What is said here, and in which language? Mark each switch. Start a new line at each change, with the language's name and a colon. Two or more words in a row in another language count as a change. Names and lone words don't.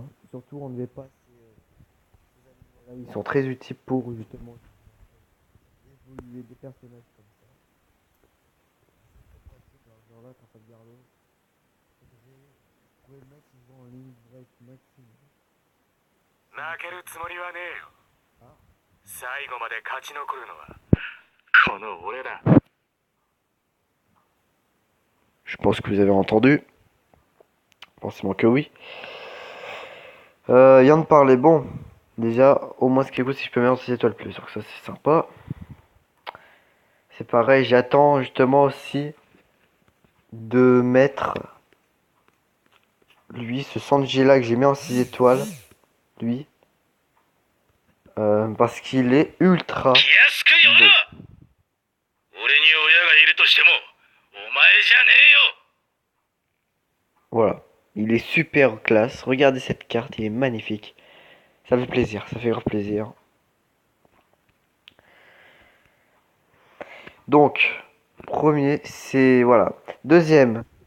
French: Surtout enlevez pas ces animaux-là. Ils sont très utiles pour justement évoluer des personnages comme ça. C'est très pratique. Alors, genre là, quand ça te garde l'eau, vous pouvez le mettre souvent en ligne break maximum.
Japanese: 負けるつもりはねえよ。 Ah. 最後まで勝ち残るのはこの俺だ。
French: Je pense que vous avez entendu. Forcément que oui. Yann parlait, bon. Déjà, au moins ce qui est cool, si je peux mettre 6 étoiles plus. Donc ça, c'est sympa. C'est pareil, j'attends justement aussi de mettre lui, ce Sanji là que j'ai mis en 6 étoiles. Lui. Parce qu'il est ultra
Japanese: 気安くよ
French: beau.
Japanese: な。俺に親がいるとしてもお前じゃねえよ。
French: Voilà. Il est super classe. Regardez cette carte, il est magnifique. Ça fait plaisir, ça fait grave plaisir. Donc, premier, c'est... Voilà. Deuxième.